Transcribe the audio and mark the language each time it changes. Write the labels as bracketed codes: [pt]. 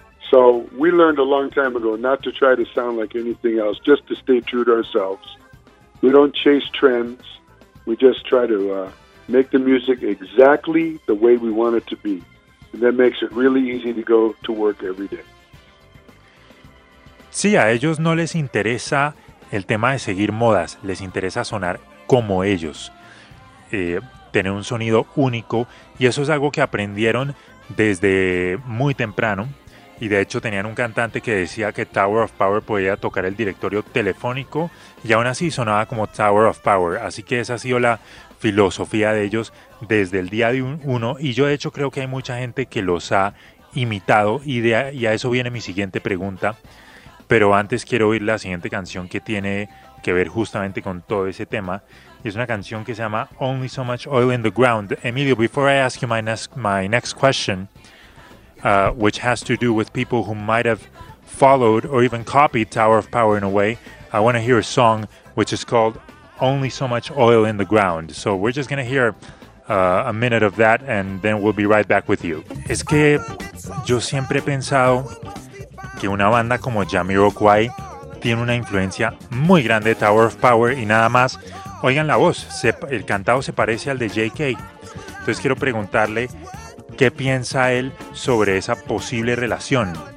[en] So we learned a long time ago not to try to sound like anything else, just to stay true to ourselves. We don't chase trends. We just try to make the music exactly the way we want it to be. And that makes it really easy to go to work every day. [es] Sí, a ellos no les interesa el tema de seguir modas, les interesa sonar como ellos, tener un sonido único, y eso es algo que aprendieron desde muy temprano, y de hecho tenían un cantante que decía que Tower of Power podía tocar el directorio telefónico, y aún así sonaba como Tower of Power, así que esa ha sido la filosofía de ellos desde el día de uno, y yo de hecho creo que hay mucha gente que los ha imitado, y a eso viene mi siguiente pregunta. Pero antes quiero oír la siguiente canción que tiene que ver justamente con todo ese tema. Es una canción que se llama Only So Much Oil in the Ground. [en] Emilio, before I ask you my next question, which has to do with people who might have followed or even copied Tower of Power in a way. I want to hear a song which is called Only So Much Oil in the Ground. So we're just going to hear a minute of that and then we'll be right back with you. [es] Es que yo siempre he pensado que una banda como Jamiroquai tiene una influencia muy grande de Tower of Power y nada más. Oigan la voz, el cantado se parece al de JK. Entonces quiero preguntarle qué piensa él sobre esa posible relación.